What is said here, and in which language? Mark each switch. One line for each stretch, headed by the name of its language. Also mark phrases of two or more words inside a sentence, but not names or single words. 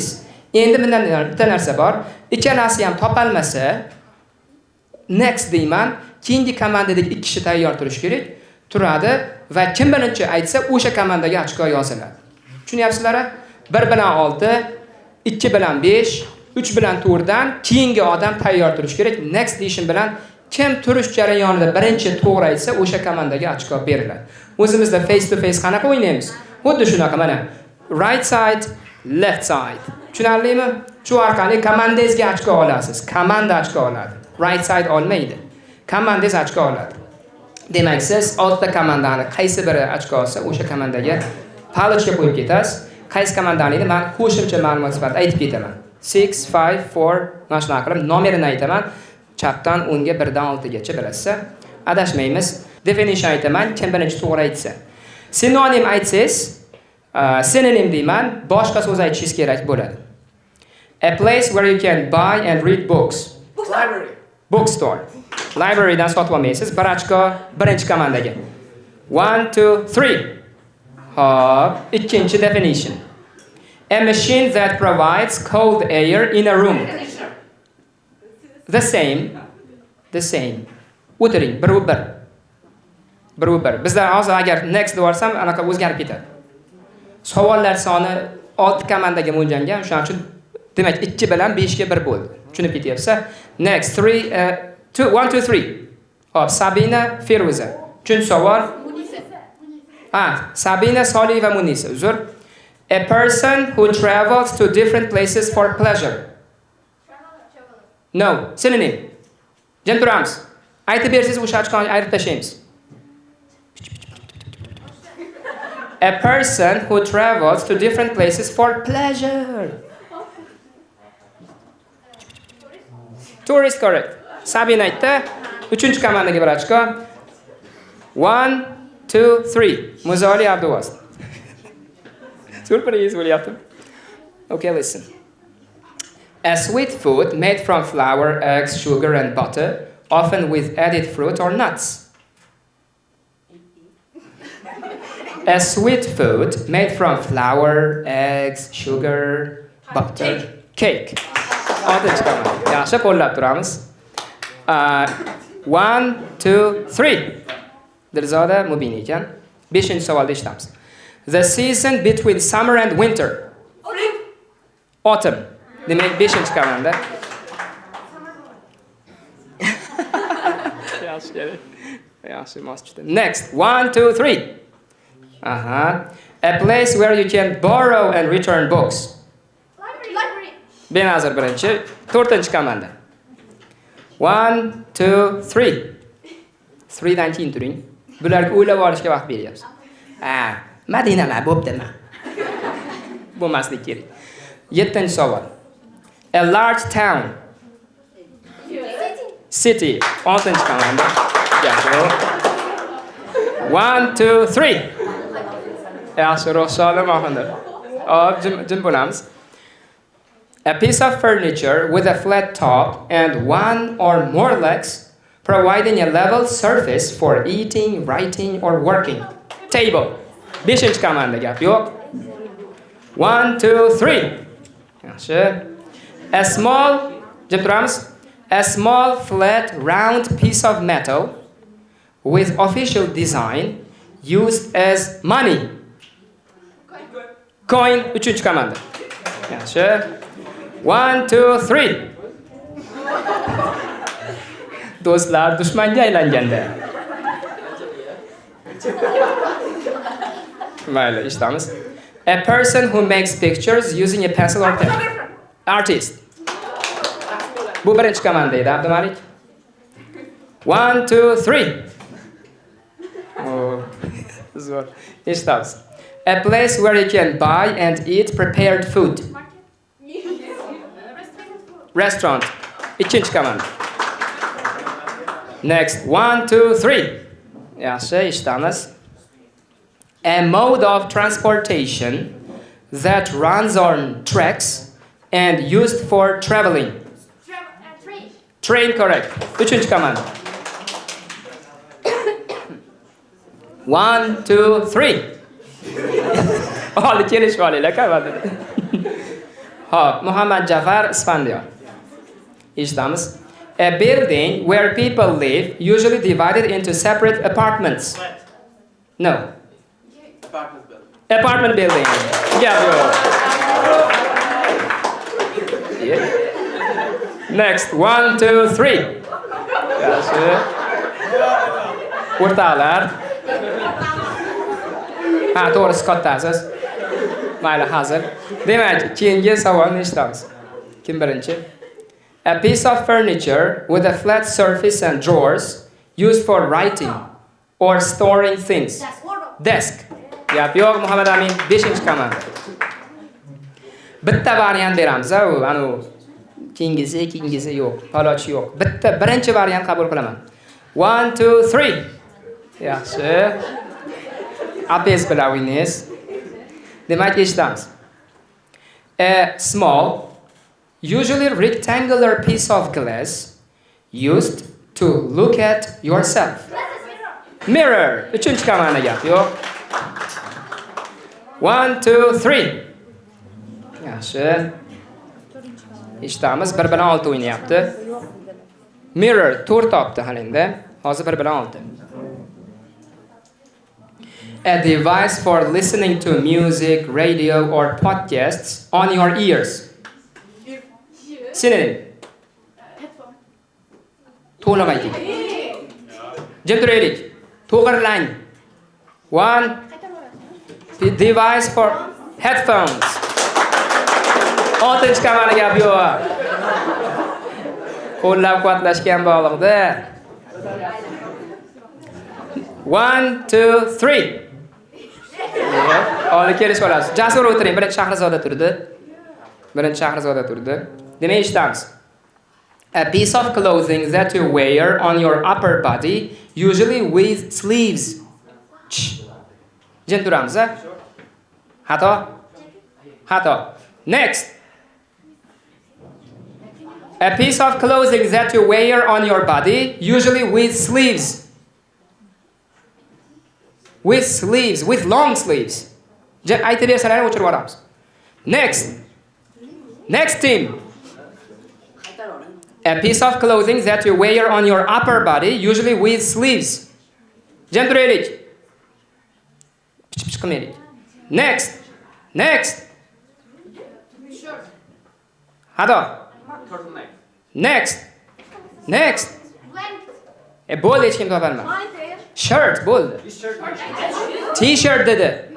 Uzbek: Endi bundan bitta narsa bor. Ikkalasi ham topolmasa, next deyman, keyingi komandadagi 2 kishi tayyor turish kerak. Turadi va kim birinchi aytsa, o'sha komandaga ochko yoziladi. Tushunyapsizlar? 1 bilan 6, 2 bilan 5, 3 bilan 4 dan keyingi odam tayyor turish kerak.
English: Next decision
Uzbek: bilan kim turish jarayonida birinchi to'g'ri aytsa, o'sha komandaga ochko beriladi. O'zimizda
English: face to face
Uzbek: qanaqa o'ynaymiz? Xuddi shunaqa mana.
English: Right side, left side.
Uzbek: Tushunarlimi? Shu orqali komandangizga ochko olasiz. Komanda ochko oladi.
English: Right side
Uzbek: olmaydi. Komandangiz ochko oladi. Demak, siz 6 ta komandani qaysi biri ochko olsa, o'sha komandaga palochka qo'yib ketasiz. Qaysi komandaligini men qo'shimcha ma'lumot sifatida aytib ketaman. 6 5 4 mana shunaqa qilib nomerini aytaman. Chapdan o'ngga 1 dan 6 gacha bilasiz. Adashmaymiz. Definition aytaman, kim birinchi to'g'ri aytsa. Sinonim aytsangiz, synonym deyman, boshqa so'z aytishingiz kerak bo'ladi.
English: A place where you can buy and read books. Library. Bookstore.
Uzbek: Librarydan sotib olmaysiz. Bir ochko birinchi komandaga. 1 2 3. Hop, ikkinchi definition.
English: A machine that provides cold air in a room. The same. the same.
Uzbek: O'tiring, bir u bir. Bir u bir. Bizlar hozir agar next deb yuborsam, anaqa o'zgarib ketadi. Savollar soni 6 komandaga mo'ljallangan, shuning uchun demak 2 bilan 5 ga 1 bo'ldi. Tushunib ketyapsa? Next 3 2 1 2 3. Hop, Sabina, Feruza. 3-savol. Sabina, Solih va Munisa. Uzr.
English: A person who travels to different places for pleasure. No, synonym.
Uzbek: Jim turamiz. Aytib bersangiz o'sha ochqonni ayirib tashlaymiz.
English: A person who travels to different places for pleasure. Tourist, correct.
Uzbek: Sabina aytdi. 3-komandaga 1 ochko. 1 2 3. Muzoli Abduvos. Surprise bo'lyapti.
English: Okay, listen. A sweet food made from flour, eggs, sugar and butter, often with added fruit or nuts. A sweet food made from flour, eggs, sugar, butter, cake.
Uzbek: Oltinchi komanda. Yaxshi, qo'llab turamiz. 1 2 3. Dilzoda Mubin ekan. 5-savolda eshitamiz.
English: The season between summer and winter. Autumn.
Uzbek: Demak 5-komanda. Yaxshi, mos tushdi.
English: Next, 1 2 3. A place where you can borrow and return books. Library.
Uzbek: Benazir birinchi, 4-komanda. 1 2 3. 3 dan keyin turing. Bularga o'ylab olishga vaqt beryapsiz. Madinama bo'ptimi? Bo'lmaslik kerak. 7-savol.
English: A large town. City.
Uzbek: 6-komanda. Yaxshi. 1 2 3. Yaxshi, ro'shali mohondir. Hop, jim bo'lamiz.
English: A piece of furniture with a flat top and one or more legs, providing a level surface for eating, writing or working. Table.
Uzbek: 5-komanda gap yo'q. 1 2 3. Yaxshi.
English: A small,
Uzbek: jim turamiz.
English: A small flat round piece of metal with official design used as money. Coin.
Uzbek: 3-komanda. Yaxshi. 1 2 3. Do'stlar dushmanga aylanganda. Mayli, eshitamiz.
English: A person who makes pictures using a pencil or pen. Artist.
Uzbek: Bu 1-komanda edi, Abdumalik. 1 2 3. Zo'r. Eshitamiz.
English: A place where you can buy and eat prepared food.
Uzbek: Restaurant. 2-komanda.
English: Next, 1 2 3.
Uzbek: Yaxshi, eshitamiz.
English: A mode of transportation that runs on tracks and used for traveling. Train. Train, correct.
Uzbek: 3-komanda. 1 2 3. Oldi kelishib olinglar, kamanda. Hop, Muhammad Jafar Isfandiyo. Eshitamiz.
English: A building where people live, usually divided into separate apartments. No. Apartment building. Yeah, bro. Yeah. Next, 1 2 3.
Uzbek: Yaxshi. O'rtoqlar. To'g'risi kattasiz. Mayli, hazır. Demak, keyingi savolni eshitamiz. Kim birinchi?
English: A piece of furniture with a flat surface and drawers used for writing or storing things. Desk.
Uzbek: Gap yo'q, Muhammad Amin. 5-komanda. Bitta variant beramiz, anu keyingisi yo'q, palochi yo'q. Bitta birinchi variant qabul qilaman. 1 2 3. Yaxshi. Apes bilan o'ynaysiz. Demak, eshitamiz.
English: A small, usually rectangular piece of glass used to look at yourself. Mirror.
Uzbek: 3-komanda gap yo'q. 1 2 3. Yaxshi. Eshitamiz, bir bilan 6 o'ynayapti. Mirror 4 topdi halenda. Hozir 1 bilan 6.
English: A device for listening to music, radio or podcasts on your ears. Synonym.
Uzbek: To'liq ayting. Jim turaylik. To'g'rilang.
English: One. The device for headphones.
Uzbek: 6-chi kamani gap yo'q. Qo'llab-quvvatlashgan bog'liqda. 1, 2, 3. Olib kelish olasiz. Jasur o'tiring. Birinchi Shahrizoda turdi. Demak, eshitamiz.
English: A piece of clothing that you wear on your upper body, usually with sleeves.
Uzbek: Jim turamiz, a? Xato.
English: Next. A piece of clothing that you wear on your body, usually with sleeves. With long sleeves.
Uzbek: Aytib bersalar o'chirib olamiz.
English: Next team. A piece of clothing that you wear on your upper body, usually with sleeves.
Uzbek: Jam turaylik. Pish qilmaylik.
English: Next. Hado. Next.
Uzbek: Bo'ldi, hech kim topolmadi. Shirt bo'ldi. T-shirt dedi.